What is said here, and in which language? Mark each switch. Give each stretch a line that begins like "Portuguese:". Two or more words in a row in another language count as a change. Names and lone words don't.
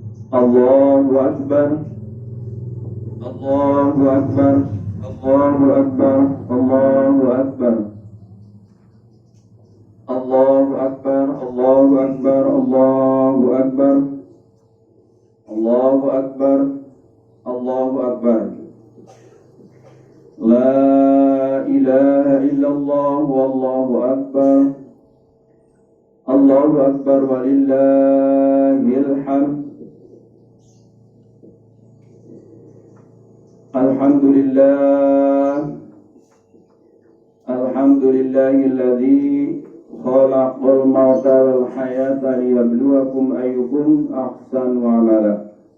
Arabic: الله أكبر الله أكبر الله أكبر الله أكبر الله أكبر الله أكبر الله أكبر الله أكبر الله أكبر. لا إله إلا الله والله أكبر. الله أكبر ولله الحمد. Alhamdulillah. الحمد لله الذي خلق الموت والحياة ليبلوكم أيكم أحسن عملا.